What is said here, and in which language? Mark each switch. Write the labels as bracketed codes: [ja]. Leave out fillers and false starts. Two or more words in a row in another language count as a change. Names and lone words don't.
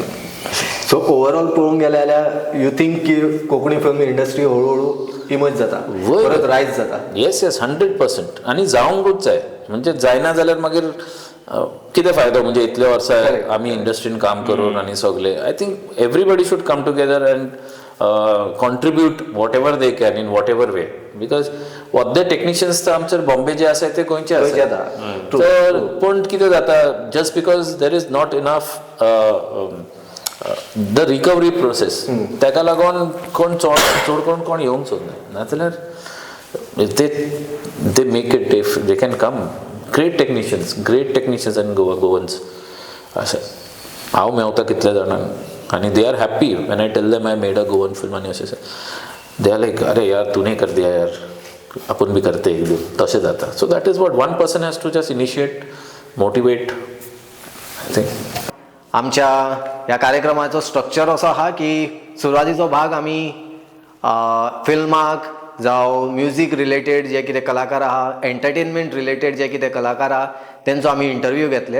[kok] सो ओवरऑल पळोवंक गेले जाल्यार [en] you think [kok] की कोंकणी [en] film industry [kok] हळूहळू इमर्ज जाता, परत रायज जाता. येस 100%. आनी जावंकूच जाय. म्हणजे जायना जाल्यार मागीर कितें फायदो. म्हणजे इतले वर्सां आमी इंडस्ट्रीन काम करून आनी सगळे. [en] I think everybody should come together and contribute what ever they can in what ever way. because what the technicians [kok] तर आमचे बॉम्बे जे आसा ते गोंयचे आसा. तर पूण कितें जाता, [en] just because there is not enough the recovery process, [kok] ताका लागून कोण चड कोण येवंक सोदना. [en] नाजाल्यार they make it if they can come. great technicians आनी गोवन्स [kok] अशें हांव मेवता कितले जाणांक [en] आनी they are happy when I tell them I made a Goan film आनी अशें. they are like [hi] अरे यार तूने कर दिया यार, [mr] आपण बी करते एक दिन. [kok] तशें जाता. [en] So that is what one person has to just initiate, motivate. I think [kok] आमच्या ह्या कार्यक्रमाचो स्ट्रक्चर असो आहा की सुरवातीचो भाग आमी फिल्माक जावं [en] music related [kok] जे कितें कलाकार आहा, [en] entertainment related [kok] जे कितें कलाकार आहा तेंचो आमी इंटरव्यू घेतले.